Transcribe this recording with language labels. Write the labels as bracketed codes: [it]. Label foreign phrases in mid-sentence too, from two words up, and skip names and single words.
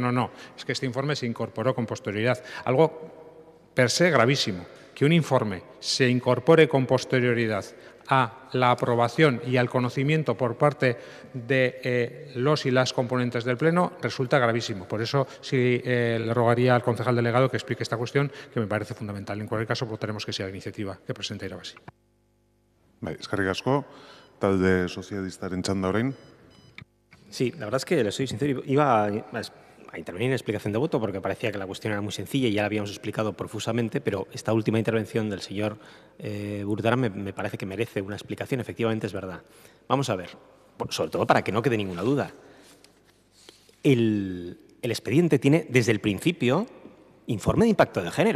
[es] No, no, es que este informe se incorporó con posterioridad. Algo [la] per se [es] gravísimo, que un informe se incorpore con posterioridad a la aprobación y al conocimiento por parte de los y las componentes del Pleno resulta gravísimo. Por eso sí le rogaría al concejal delegado que explique esta cuestión, que me parece fundamental. En cualquier caso, votaremos que sí a la iniciativa que presenta Irabazi. [eu] Eskerrik asko, talde sozialistaren txanda orain. [es] Sí, la verdad es que, le soy sincero, iba a intervenir en explicación de voto porque parecía que la cuestión era muy sencilla y ya la habíamos explicado profusamente, pero esta última intervención del señor Burdara me parece que merece una explicación. Efectivamente, es verdad. Vamos a ver, sobre todo para que no quede ninguna duda. El expediente tiene desde el principio informe de impacto de género.